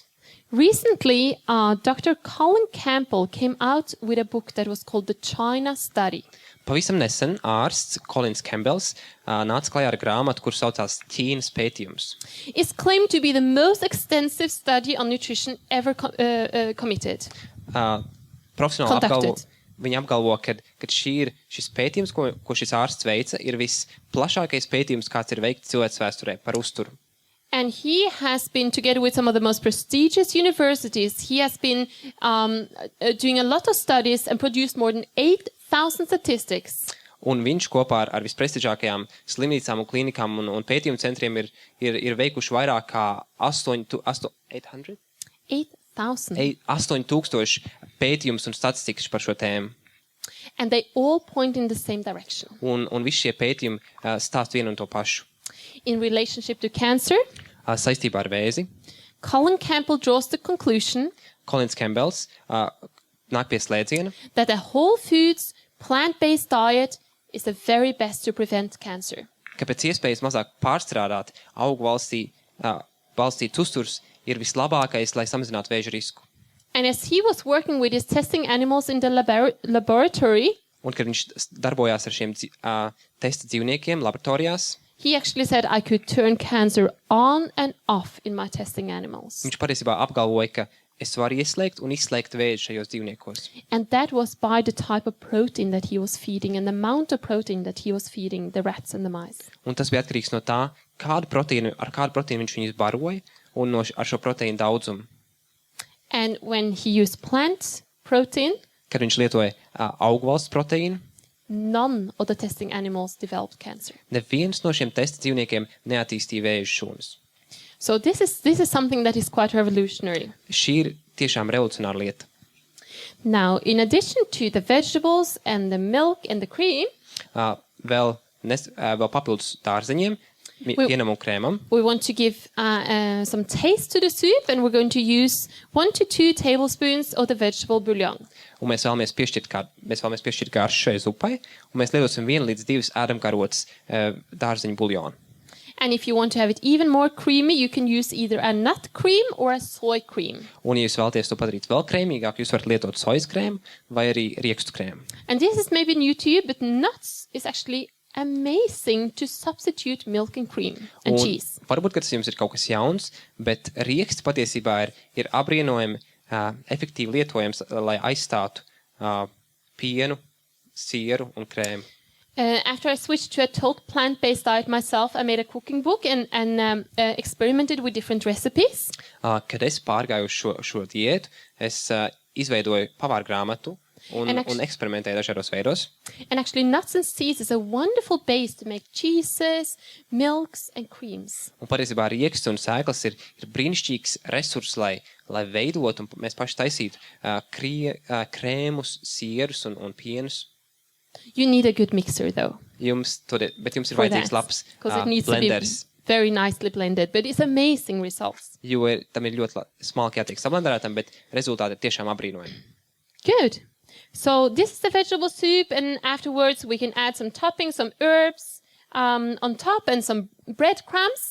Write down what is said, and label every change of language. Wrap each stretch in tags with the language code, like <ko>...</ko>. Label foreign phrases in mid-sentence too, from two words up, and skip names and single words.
<en>Recently, Dr. Colin Campbell came out with a book that was called The China Study.</en> <lv>Pavisam nesen ārsts Kolins Campbells nāca klajā ar grāmatu, kur saucās Ķīnas pētījums.</lv> <en>It's claimed to be the most extensive study on nutrition ever committed.</en> <lv>Profesionāli</lv> <en>Conducted.</en> <lv>Viņi apgalvo, ka šis pētījums, ko šis ārsts veica, ir visplašākais pētījums, kāds ir veikts cilvēks vēsturē par uzturu.</lv> <en>And he has been, together with some of the most prestigious universities, he has been doing a lot of studies and produced more than 8,000 statistics.</en> <lv>Un viņš kopā ar visprestižākajām slimnīcām un klīnikām un pētījumu centriem ir veikuši vairāk kā 800? 8000 pētījumus un statistikas par šo tēmu.</lv> <en>And they all point in the same direction.</en> <lv>Un visi šie pētījumi stāst vienu un to pašu.</lv> <en>In relationship to cancer,</en> <lv>Saistībā ar vēzi,</lv> <en>Colin Campbell draws the conclusion</en> <lv>Kolins Campbells nāk pie slēdziena,</lv> <en>that a whole foods, plant-based diet is the very best to prevent cancer.</en> <lv>ka pēc iespējas mazāk pārstrādāt augu valstī balstīts uzturs ir vislabākais, lai samazinātu vēža risku.</lv> <en>And as he was working with his testing animals in the laboratory,</en> <lv>Un, kad viņš darbojās ar šiem testa dzīvniekiem laboratorijās,</lv> <en>he actually said, I could turn cancer on and off in my testing animals.</en> <lv>viņš patiesībā apgalvoja, ka es varu ieslēgt un izslēgt vēzi šajos dzīvniekos.</lv> <en>And that was by the type of protein that he was feeding and the amount of protein that he was feeding the rats and the mice.</en> <lv>Un tas bija atkarīgs no tā, ar kādu proteīnu viņš viņus baroja un ar šo proteīnu daudzumu.</lv> <en>And when he used plant protein,</en> <lv>Kad viņš lietoja augvalsts proteīnu,</lv> <en>none of the testing animals developed cancer.</en> <lv>neviens no šiem testa dzīvniekiem neattīstīja vēža šūnas.</lv> <en>So this is something that is quite revolutionary.</en> <lv>Šī ir tiešām revolucionāra lieta.</lv> <en>Now, in addition to the vegetables and the milk and the cream,</en> <lv>Vēl papildus dārzeņiem, pienam un krēmam.</lv> <en>We want to give some taste to the soup, and we're going to use 1 to 2 tablespoons of the vegetable bouillon.</en> <lv>Un mēs vēlamies piešķirt garšu šai zupai, un mēs lietosim 1 līdz 2 ēdamkarotes dārzeņu buljonu.</lv> <en>And if you want to have it even more creamy, you can use either a nut cream or a soy cream.</en> <lv>Un, ja jūs vēlaties to padarīt vēl krēmīgāk, jūs varat lietot sojas krēmu vai arī riekstu krēmu.</lv> <en>And this is maybe new to you, but nuts is actually amazing to substitute milk and cream and cheese.</en> <lv>Varbūt, ka tas jums ir kaut kas jauns, bet rieksts patiesībā ir apbrīnojami efektīvi lietojams, lai aizstātu pienu, sieru un krēmu.</lv> <en>After I switched to a total plant-based diet myself, I made a cooking book and experimented with different recipes.</en> <lv>Kad es pārgāju uz šo diētu, es izveidoju pavāru grāmatu un eksperimentēju dažādos veidos.</lv> <en>And actually nuts and seeds is a wonderful base to make cheeses, milks and creams.</en> <lv>Un patiesībā rieksts un sēklas ir brīnišķīgs resurs, lai veidot un mēs paši taisītu krēmus, sierus un pienus.</lv> <en>You need a good mixer though.</en> <lv>Bet jums ir vajadzīgs labs</lv> <en>because it needs</en> <lv>blenders.</lv> <en>to be very nicely blended, but it's amazing results.</en> <lv>Jo tam ir ļoti smalki jātiek sablenderētam, bet rezultāti ir tiešām apbrīnojami.</lv> <en>Good. So this is the vegetable soup, and afterwards we can add some toppings, some herbs on top and some breadcrumbs.</en>